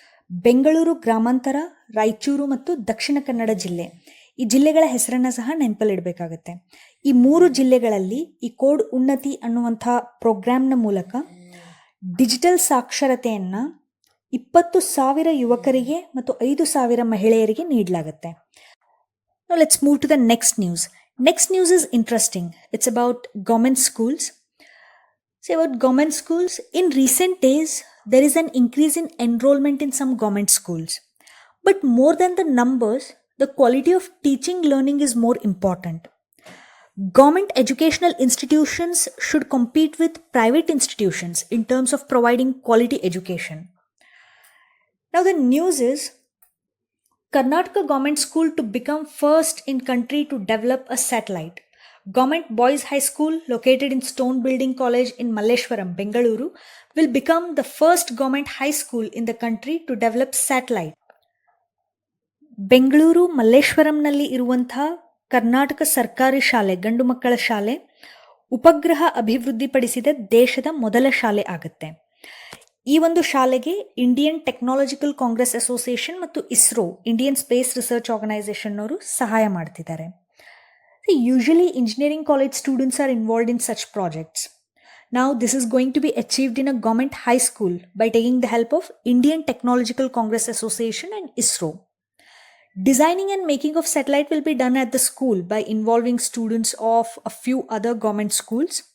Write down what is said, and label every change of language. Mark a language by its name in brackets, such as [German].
[Kannada] ಬೆಂಗಳೂರು ಗ್ರಾಮಾಂತರ, ರಾಯಚೂರು ಮತ್ತು ದಕ್ಷಿಣ ಕನ್ನಡ ಜಿಲ್ಲೆ. ಈ ಜಿಲ್ಲೆಗಳ ಹೆಸರನ್ನು ಸಹ ನೆನಪಲ್ಲಿಡಬೇಕಾಗತ್ತೆ. ಈ 3 ಜಿಲ್ಲೆಗಳಲ್ಲಿ ಈ ಕೋಡ್ ಉನ್ನತಿ ಅನ್ನುವಂಥ ಪ್ರೋಗ್ರಾಮ್ನ ಮೂಲಕ ಡಿಜಿಟಲ್ ಸಾಕ್ಷರತೆಯನ್ನು 20,000 ಯುವಕರಿಗೆ ಮತ್ತು 5,000 ಮಹಿಳೆಯರಿಗೆ ನೀಡಲಾಗುತ್ತೆ. [English] Now let's move to the next news. Next news is interesting. It's about government schools. About government schools, in recent days, there is an increase in enrollment in some government schools. But more than the numbers, the quality of teaching learning is more important. Government educational institutions should compete with private institutions in terms of providing quality education. Now the news is, Karnataka Government School to become first in country to develop a satellite. Government Boys High School located in Stone Building College in Malleshwaram, Bengaluru will become the first government high school in the country to develop satellite. [Kannada] Bengaluru ಮಲ್ಲೇಶ್ವರಂನಲ್ಲಿ ಇರುವಂಥ ಕರ್ನಾಟಕ ಸರ್ಕಾರಿ ಶಾಲೆ, ಗಂಡು ಮಕ್ಕಳ ಶಾಲೆ, ಉಪಗ್ರಹ ಅಭಿವೃದ್ಧಿಪಡಿಸಿದ ದೇಶದ ಮೊದಲ ಶಾಲೆ ಆಗುತ್ತೆ. ಈ ಒಂದು ಶಾಲೆಗೆ ಇಂಡಿಯನ್ ಟೆಕ್ನಾಲಜಿಕಲ್ ಕಾಂಗ್ರೆಸ್ ಅಸೋಸಿಯೇಷನ್ ಮತ್ತು ISRO, Indian space research organisation ಅವರು ಸಹಾಯ ಮಾಡ್ತಿದ್ದಾರೆ. [English] Usually engineering college students are involved in such projects. Now this is going to be achieved in a government high school by taking the help of Indian Technological Congress Association and ISRO. Designing and making of satellite will be done at the school by involving students of a few other government schools.